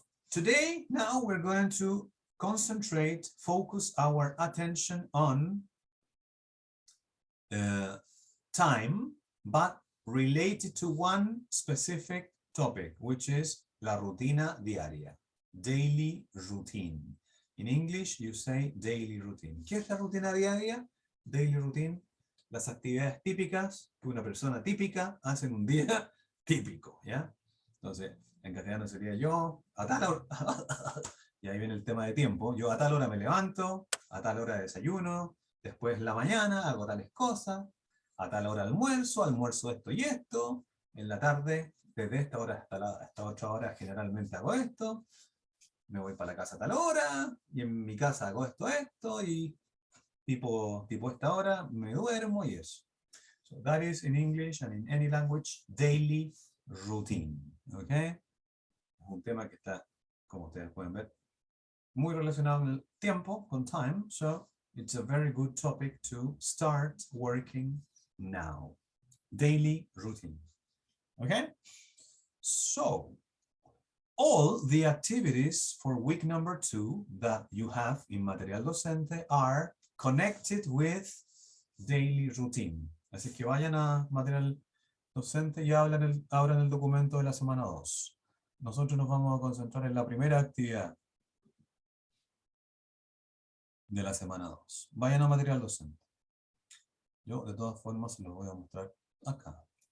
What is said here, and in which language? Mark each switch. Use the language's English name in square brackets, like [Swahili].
[English] Today, now we're going to concentrate, focus our attention on time, but related to one specific topic, which is [Spanish] la rutina diaria, [English] daily routine. In English, you say daily routine. [Spanish] ¿Qué es la rutina diaria? Daily routine, las actividades típicas que una persona típica hace en un día típico, ¿ya? Entonces, en castellano sería yo, a tal hora, y ahí viene el tema de tiempo, yo a tal hora me levanto, a tal hora desayuno, después la mañana hago tales cosas, a tal hora almuerzo esto y esto, en la tarde, desde esta hora hasta otra hora generalmente hago esto, me voy para la casa a tal hora, y en mi casa hago esto, y tipo esta hora me duermo y eso. [English] So that is in English and in any language, daily routine, ¿ok? [Spanish] Es un tema que está, como ustedes pueden ver, muy relacionado con el tiempo, con time, [English] so it's a very good topic to start working now. Daily routine. Okay? So, all the activities for week number 2 that you have in Material Docente are connected with daily routine. [Spanish] Así que vayan a Material Docente y abran el documento de la semana 2. Nosotros nos vamos a concentrar en la primera actividad de la semana 2. Vayan a Material Docente. Yo, de todas formas, se los voy a mostrar acá.